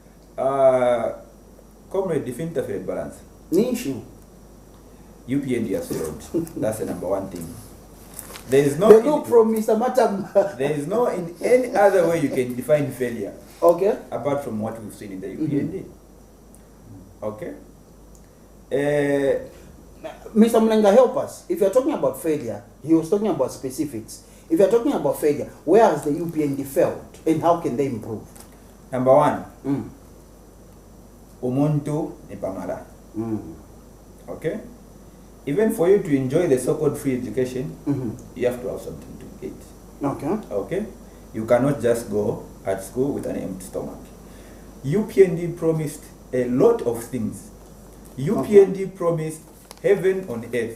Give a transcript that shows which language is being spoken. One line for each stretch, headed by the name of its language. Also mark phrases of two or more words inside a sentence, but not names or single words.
English: Comrade, defend the fair balance. Nishu. UPND has failed. That's the number one thing. There is no The look from Mr. Matamba. there is no in any other way you can define failure Okay. apart from what we've seen in the UPND. Okay. Mr. Mulenga, help us. If you're talking about failure, he was talking about specifics. If you're talking about failure, where has the UPND failed and how can they improve? Number one,
Bemba: umuntu ni pamala.
English: Okay? Even for you to enjoy the so-called free education, you have to have something to eat. Okay. Okay? You cannot just go at school with an empty stomach. UPND promised a lot of things. UPND promised heaven on earth.